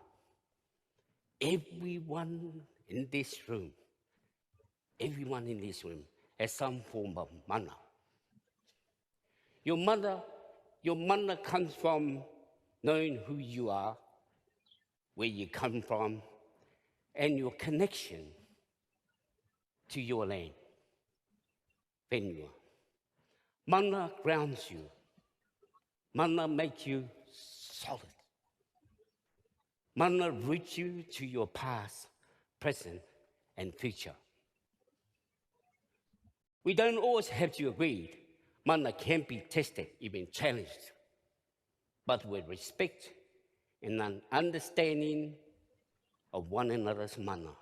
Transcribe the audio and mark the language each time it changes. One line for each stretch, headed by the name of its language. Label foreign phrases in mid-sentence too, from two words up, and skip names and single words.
English: Everyone in this room has some form of mana. Your mana comes from knowing who you are, where you come from, and your connection to your land. Whenua. Mana grounds you. Mana makes you solid. Mana roots you to your past, present, and future. We don't always have to agree. Mana can be tested, even challenged, but with respect and an understanding of one another's mana.